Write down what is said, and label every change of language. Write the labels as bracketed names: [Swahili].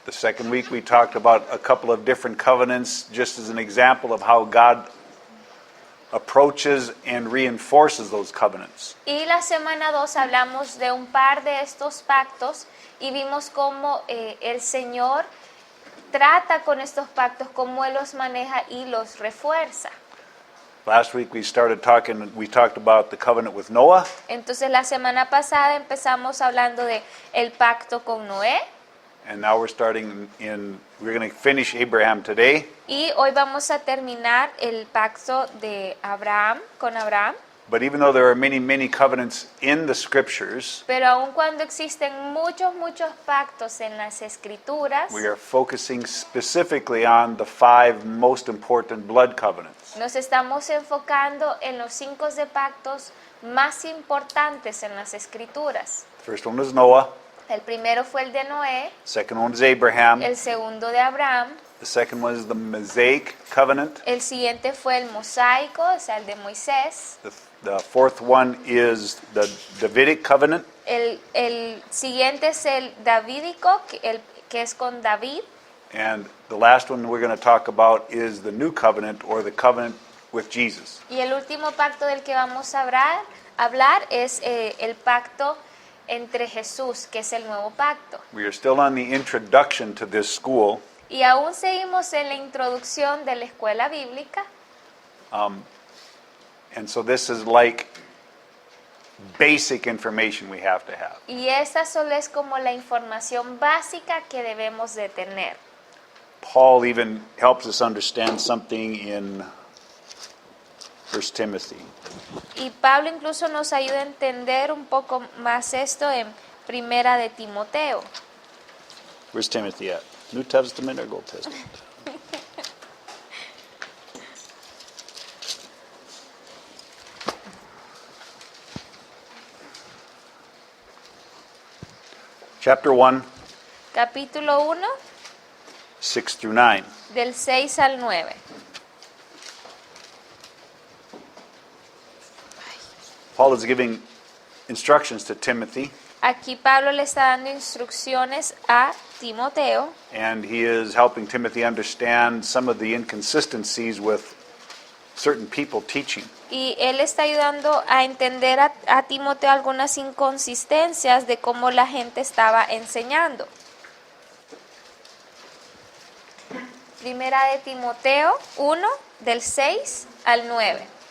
[English] The second week we talked about a couple of different covenants just as an example of how God approaches and reinforces those covenants. [Spanish] Y la semana 2 hablamos de un par de estos pactos y vimos cómo el Señor trata con estos pactos, cómo Él los maneja y los refuerza. [English] Last week we talked about the covenant with Noah. [Spanish] Entonces la semana pasada empezamos hablando de el pacto con Noé. [English] And now we're going to finish Abraham today. [Spanish] Y hoy vamos a terminar el pacto de Abraham, con Abraham. [English] But even though there are many, many covenants in the scriptures, [Spanish] Pero aun cuando existen muchos pactos en las escrituras, [English] we are focusing specifically on the 5 most important blood covenants. [Spanish] nos estamos enfocando en los 5 de pactos más importantes en las escrituras. [English] The first one was Noah. [Spanish] El primero fue el de Noé, [English] The second one is Abraham. [Spanish] el segundo de Abraham, [English] The second one is the Mosaic covenant. [Spanish] el siguiente fue el mosaico, o sea, el de Moisés. [English] The fourth one is the Davidic covenant. [Spanish] El siguiente es el davídico, que es con David. [English] And the last one we're going to talk about is the new covenant, or the covenant with Jesus. [Spanish] Y el último pacto del que vamos a hablar es el pacto entre Jesús, que es el nuevo pacto. [English] We are still on the introduction to this school. [Spanish] Y aún seguimos en la introducción de la escuela bíblica. [English] And so this is like basic information we have to have. [Spanish] Y esa solo es como la información básica que debemos de tener. [English] Paul even helps us understand something in 1 Timothy. [Spanish] Y Pablo incluso nos ayuda a entender un poco más esto en Primera de Timoteo. [English] Where's Timothy at? New Testament or Old Testament? Chapter 1, [Spanish] Capítulo 1, [English] 6 through 9. [Spanish] del 6 al 9. [English] Paul is giving instructions to Timothy, [Spanish] Aquí Pablo le está dando instrucciones a Timoteo [English] and he is helping Timothy understand some of the inconsistencies with certain people teaching. [Spanish] y él está ayudando a entender a Timoteo algunas inconsistencias de cómo la gente estaba enseñando. Primera de Timoteo 1, del 6 al 9.